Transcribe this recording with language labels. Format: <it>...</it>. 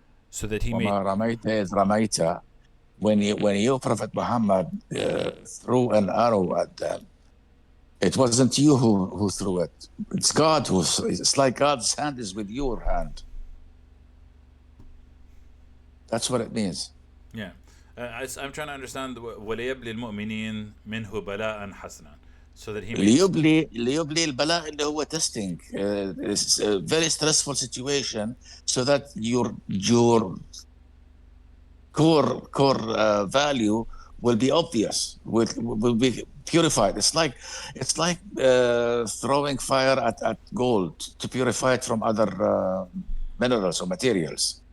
<en>So that he may.</en> <ar>رميت إذ رميت.</ar> <en>When you Prophet Muhammad threw an arrow at them, it wasn't you who threw it. It's God it's like God's hand is with your hand. That's what it means. Yeah. I'm trying to understand</en> <ar>وَلِيَبْلِ الْمُؤْمِنِينَ مِنْهُ بَلَاءً حَسَنًا.</ar> <en>So that he may.</en> <ar>ليبلي البلاء اللي هو</ar> <en>testing. It's a very stressful situation so that your core value will be obvious, will be purified. It's like throwing fire at gold to purify it from other minerals or materials.</en>